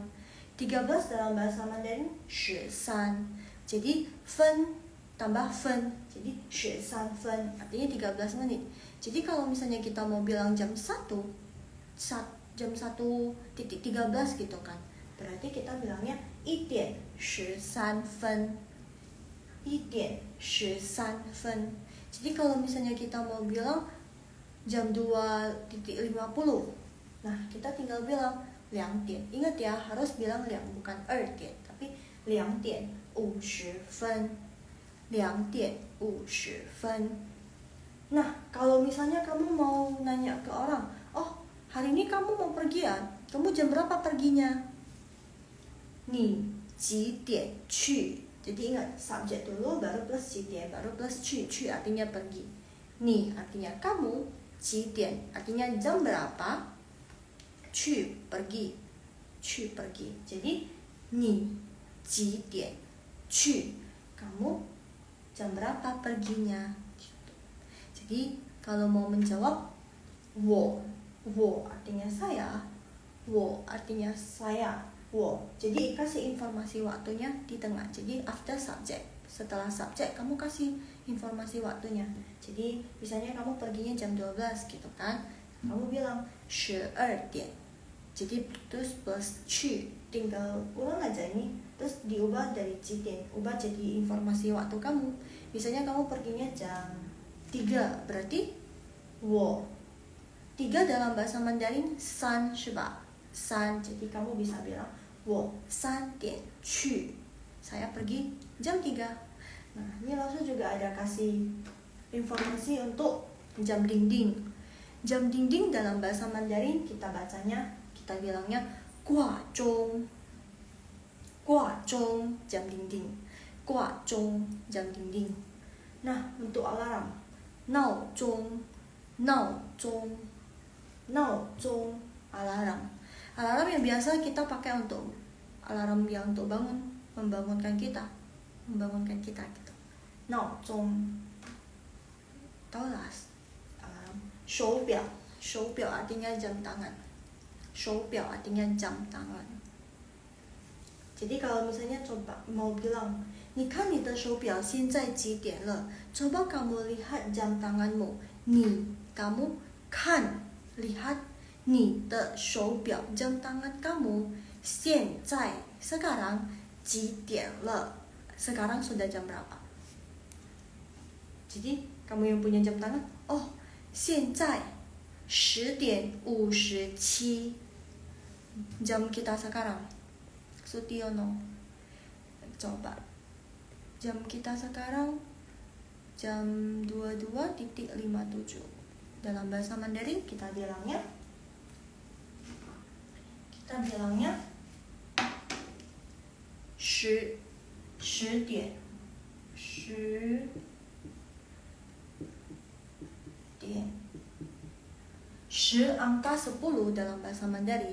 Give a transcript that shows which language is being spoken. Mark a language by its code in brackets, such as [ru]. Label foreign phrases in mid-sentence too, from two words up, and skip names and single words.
[id] 13 dalam bahasa Mandarin 13. Jadi 分 tambah 分, jadi 13分 artinya 13 menit. Jadi kalau misalnya kita mau bilang jam 1 jam 1:13 gitu kan, berarti kita bilangnya 1 [zh] 点13分. 1点13分. [id] Jadi kalau misalnya kita mau bilang jam 2:50, nah kita tinggal bilang 2点. Ingat ya, harus bilang 2 bukan 2点, tapi [zh] 2点50分. [id] 2:50. Nah, kalau misalnya kamu mau nanya ke orang, oh hari ini kamu mau pergi ya? Kamu jam berapa perginya? [zh] 你几点去? [id] Jadi ingat subjek dulu baru plus 几点 baru plus 去 artinya pergi. 你 artinya kamu, 几点 artinya jam berapa, 去 pergi, 去 pergi. [zh] Jadi 你几点去? [id] Kamu jam berapa perginya? Gitu. Jadi kalau mau menjawab 我artinya saya, 我 artinya saya, 我. Jadi kasih informasi waktunya di tengah. Jadi [en] after subject. [id] Setelah subject kamu kasih informasi waktunya. Jadi misalnya kamu perginya jam 12 gitu kan. Kamu bilang 12点. Jadi terus plus 去, tinggal ulang aja ini. Terus diubah dari 几点, ubah jadi informasi waktu kamu. Misalnya kamu perginya jam 3, berarti 我. 3 dalam bahasa Mandarin 3 [zh] 是吧? [id] 3, jadi kamu bisa bilang [zh] 我3点去, [id] saya pergi jam 3. Nah, ini langsung juga ada kasih informasi untuk jam dinding. Jam dinding dalam bahasa Mandarin kita bacanya, kita bilangnya 挂钟. 挂钟 jam dinding. 挂钟 jam dinding. Nah, untuk alarm, 闹钟 alarm. Alarm yang biasa kita pakai untuk alarm yang untuk membangunkan kita gitu. 闹钟 tahu lah alarm. 手表 artinya jam tangan. 手表 artinya jam tangan. Jadi kalau misalnya coba mau bilang, [zh] 你看你的手表现在几点了? [id] Coba kamu lihat jam tanganmu. 你 kamu, 看 lihat, [zh] 你的手表 [id] jam tangan kamu. [zh] 现在 sekarang, 几点了? [id] Sekarang sudah jam berapa? Jadi kamu yang punya jam tangan, [zh] oh 现在10点57. [id] Jam kita sekarang. Sutiono. Coba. Jam kita sekarang jam 22.57. Dalam bahasa Mandarin kita bilangnya 10点 10 angka 10 dalam bahasa Mandarin.